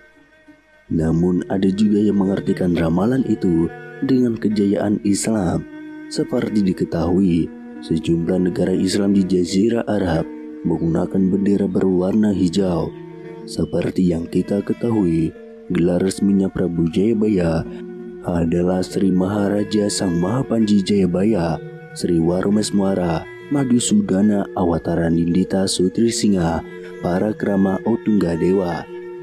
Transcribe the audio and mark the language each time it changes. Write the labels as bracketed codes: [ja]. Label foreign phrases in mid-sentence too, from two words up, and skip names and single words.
[id] Namun ada juga yang mengartikan ramalan itu dengan kejayaan Islam. Seperti diketahui, sejumlah negara Islam di Jazirah Arab menggunakan bendera berwarna hijau. Seperti yang kita ketahui, gelar resminya Prabu Jayabaya adalah Sri Maharaja Sang Mahapanji Jayabaya, Sri Waromeswara Madusudana Awatara Nindita Sutrisingha Parakrama Otunggadewa.